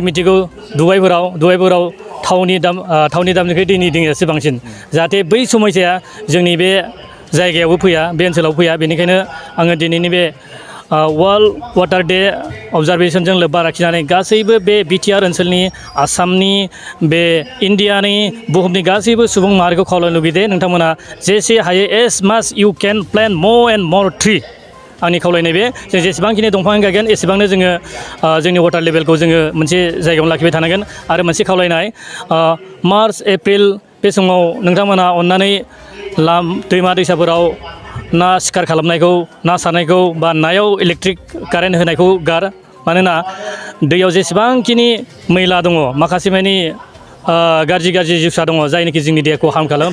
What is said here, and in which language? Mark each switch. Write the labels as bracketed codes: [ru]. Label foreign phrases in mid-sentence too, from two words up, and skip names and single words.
[brx] मिथिगौ दुबाइफोराव थावनि दामनिफ्राय दैनि दिङासो बांसिन जाहाथे बै समस्याया जोंनि बे जायगायावबो फैया बे ओनसोलाव फैया बेनिखायनो आङो दिनैनि बे [en] world water day observationजों [brx] लोब्बा लाखिनानै गासैबो बे बिटिआर ओनसोलनि आसामनि बे इन्डियानि बुहुमनि गासैबो सुबुं माहारिखौ खावलायनो लुगैदे नोंथांमोना जेसे हायो [en] as much you can plan more and more tree [brx] आंनि खावलायनाय बे जों जेसेबांखिनि दंफां गायगोन एसेबांनो जोङो जोंनि [en] water levelखौ [brx] जोङो मोनसे जायगायावनो लाखिबाय थानांगोन आरो मोनसे खावलायनाय मार्च एप्रिल बे समाव नोंथांमोना अननानै दैमा दैसाफोराव ना शिकार खालामनायखौ ना सारनायखौ बा नायाव [en] electric current [brx] होनायखौ गार मानोना दैयाव जेसेबांखिनि मैला दङ माखासे मानि गाज्रि जिउसा दङ जायनोखि जोंनि देहाखौ हार्म खालामो